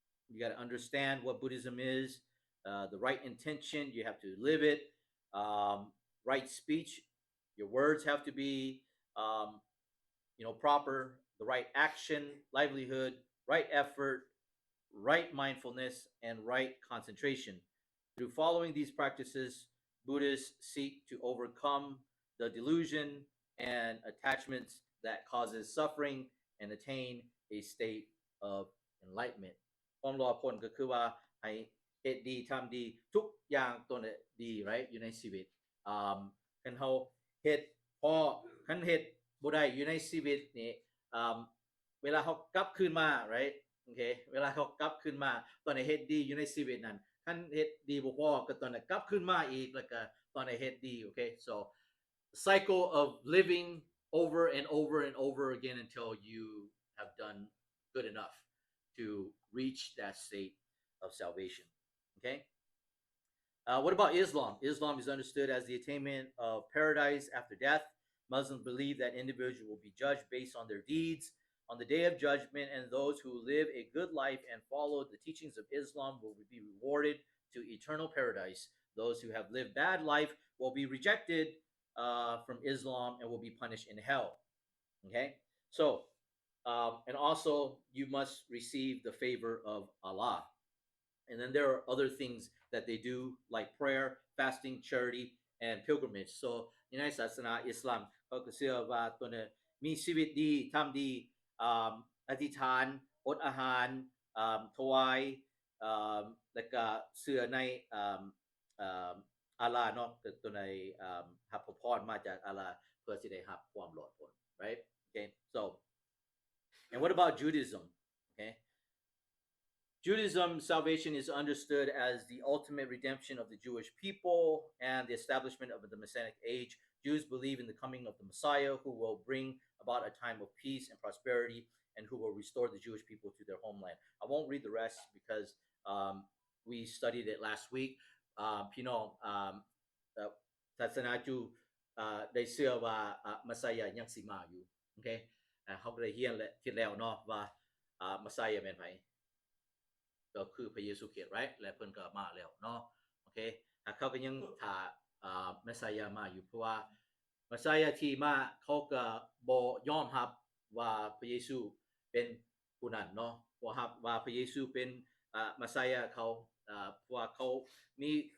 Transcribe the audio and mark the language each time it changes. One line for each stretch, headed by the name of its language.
English: You got to understand what Buddhism is, the right intention, you have to live it, right speech, your words have to be proper, the right action, livelihood, right effort, right mindfulness, and right concentration. Through following these practices, Buddhists seek to overcome the delusion and attachments that causes suffering and attain a state of enlightenment.
Northeastern Thai: ความรอผลก็คือว่าให้เฮ็ดดีทำดีทุกอย่างตัวนี้ดี right อยู่ในชีวิตคันเฮาเฮ็ดพอคันเฮ็ดบ่ได้อยู่ในชีวิตนี่ เวลาเฮากลับคืนมา right okay เวลาเฮากลับคืนมาตอนนี้เฮ็ดดีอยู่ในชีวิตนั้นคันเฮ็ดดีบ่พอก็ตอนนั้นกลับคืนมาอีกแล้วก็ตอนนี้เฮ็ดดี okay
English: so cycle of living over and over and over again until you have done good enough to reach that state of salvation. Okay? What about Islam? Islam is understood as the attainment of paradise after death. Muslims believe that individuals will be judged based on their deeds on the day of judgment, and those who live a good life and follow the teachings of Islam will be rewarded to eternal paradise. Those who have lived bad life will be rejected from Islam and will be punished in hell. Okay? So, and also you must receive the favor of Allah. And then there are other things that they do like prayer, fasting, charity, and pilgrimage.
Northeastern Thai: So ในศาสนาอิสลามเขาก็เชื่อว่าตัวนี้มีชีวิตดีทำดีอธิษฐานอดอาหารถวาย แล้วก็เชื่อในอัลลาห์เนาะตัวในรับพรมาจากอัลลาห์เพื่อสิได้รับความรอดพ้น
English: right okay so and what about Judaism okay Judaism salvation is understood as the ultimate redemption of the Jewish people and the establishment of the Messianic age. Jews believe in the coming of the Messiah who will bring about a time of peace and prosperity and who will restore the Jewish people to their homeland. I won't read the rest because we studied it last week.
Northeastern Thai: พี่น้องศาสนาจูได้เชื่อว่ามัสไซยะยังสิมาอยู่โอเคเฮาก็ได้เรียนแล้วเนาะว่ามัสไซยะแม่นไผก็คือพระเยซูคริสต์ right และเพิ่นก็มาแล้วเนาะโอเคเขาก็ยังถ้าเมสไซยะมาอยู่เพราะว่าเมสไซยะที่มาเขาก็บ่ยอมรับว่าพระเยซูเป็นผู้นั้นเนาะบ่รับว่าพระเยซูเป็นเมสไซยะเขาเพราะว่าเขามี